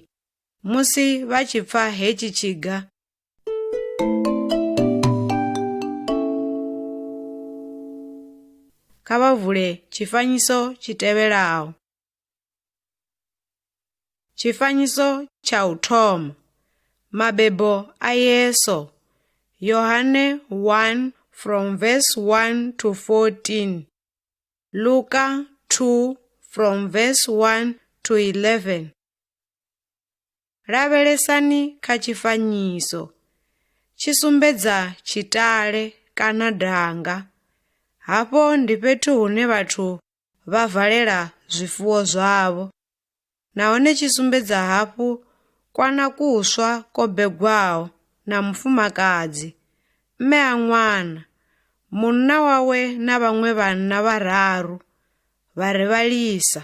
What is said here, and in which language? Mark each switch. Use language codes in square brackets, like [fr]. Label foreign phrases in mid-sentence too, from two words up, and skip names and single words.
[ve] Musi vha tshi pfa hetshi tshiga, kha vha vule tshifanyiso tshi tevhelaho. Tshifanyiso tsha u thoma. Mabebo a Yeso. Yohane 1 [en] from verse 1 to 14. Luka 2 from verse 1 to 11. [ve] Lavhelesani kha tshifanyiso. Tshi sumbedza tshitale kana danga. Hafho ndi fhethu hune vhathu vha valela zwifuwo zwavho. Nahone tshi sumbedza hafhu kwana kuswa ko begwaho na mufumakadzi, mme a ṅwana, munna wawe na vhaṅwe vhanna vhararu, vha re vhalisa.